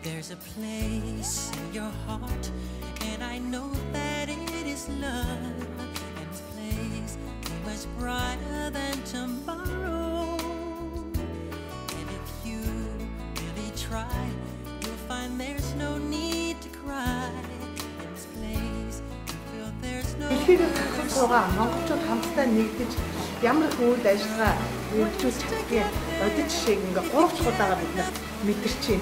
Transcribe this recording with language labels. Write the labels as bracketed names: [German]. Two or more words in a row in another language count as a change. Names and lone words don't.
[English] a place in your heart, and I know that it is love. And this place is much brighter than tomorrow. And if you really try, you'll find there's no need to cry. In this place, you feel there's no. [Mongolian] Монголчууд хамтдаа нэгдэж ямар их үйл ажиллагаа үргэлжлүүлж чаддгийг одод жишээг ингээ 3 чухалаагаар бид мэдэрч байна.